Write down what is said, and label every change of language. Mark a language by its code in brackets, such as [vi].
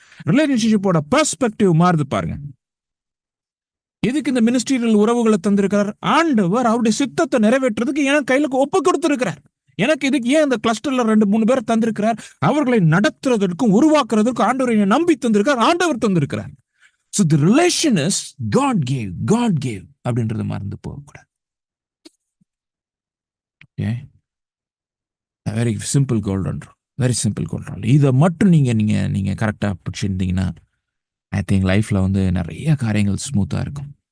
[ta] ரிலேஷன்ஷிப்போட perspective மாறுது பாருங்க. எதுக்கு இந்த மினிஸ்ட்ரியல் உறவுகளை தந்திருக்கிறார்? ஆண்டவர் அவருடைய சித்தத்தை நிறைவேற்றுறதுக்கு எனக்கு கையில ஒப்பு கொடுத்திருக்கிறார். எனக்கு இதுக்கு ஏன் இந்த கிளஸ்டர்ல 2-3 பேர் தந்திருக்கிறார்? அவர்களை நடத்துறதற்கும் உருவாக்குறதற்கும் ஆண்டவர் நம்பி தந்திருக்கிறார், ஆண்டவர் தந்திருக்கிறார். [en] So the relation is God gave [ta] அப்படின்றது மறந்து போகக்கூடாது. [en] very simple golden rule, [ta] very simple golden rule. இதை மட்டும் நீங்க கரெக்டா பிடிச்சிருந்தீங்கன்னா [en] I think [ta] லைஃப்ல வந்து நிறைய காரியங்கள் ஸ்மூத்தா இருக்கும்.